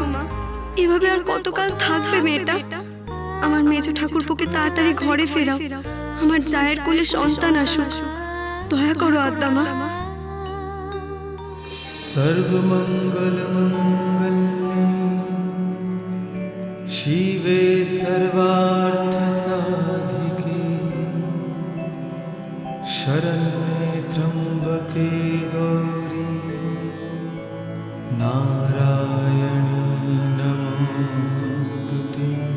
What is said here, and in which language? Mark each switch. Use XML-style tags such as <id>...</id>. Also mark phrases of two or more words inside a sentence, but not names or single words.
<bn>এভাবে আর কতকাল থাকবে মেয়েটা? আমার মেজো ঠাকুরপোকে তাড়াতাড়ি ঘরে ফেরাও, আমার জায়ের কোলে সন্তান আসুক। দয়া করো আদ্যা মা।</bn> <sa>सर्वमंगल मंगल्ये शिवे सर्वार्थ साधिके शरण्ये त्र्यंबके गौरी नारायणी नमोस्तुते।</sa>